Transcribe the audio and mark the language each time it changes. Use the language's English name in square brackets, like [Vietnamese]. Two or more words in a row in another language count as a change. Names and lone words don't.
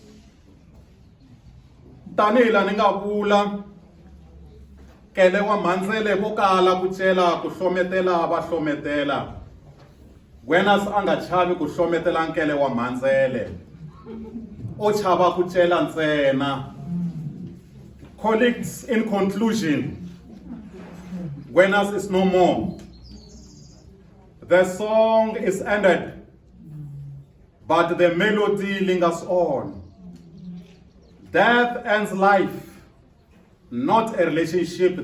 [Tsonga] Tanihi la ni nga vula, kele wa mhandzele vo kala ku cela ku hlometela va hlometela. Gwenas a nga chavi ku hlometela nkele wa mhandzele, o chava ku cela ntsena. [English] Colleagues, in conclusion, Gwenas is no more. The song is ended, but the melody lingers on. Death ends life, not a relationship.